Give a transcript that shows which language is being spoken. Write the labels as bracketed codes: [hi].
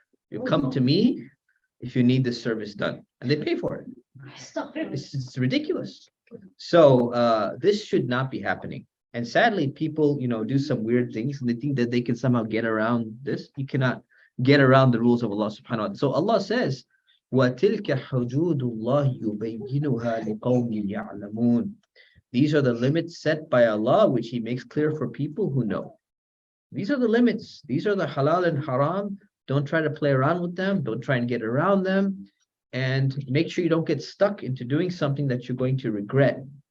[en] You come to me if you need this service done, and they pay for it. It's ridiculous. So this should not be happening. And sadly, people, do some weird things and they think that they can somehow get around this. You cannot get around the rules of Allah subhanahu wa ta'ala. So Allah says, [ar] وَتِلْكَ حُدُودُ اللَّهِ يُبَيِّنُهَا لِقَوْمٍ يَعْلَمُونَ. [en] These are the limits set by Allah, which He makes clear for people who know. These are the limits. These are the halal and haram. Don't try to play around with them. Don't try and get around them. And make sure you don't get stuck into doing something that you're going to regret.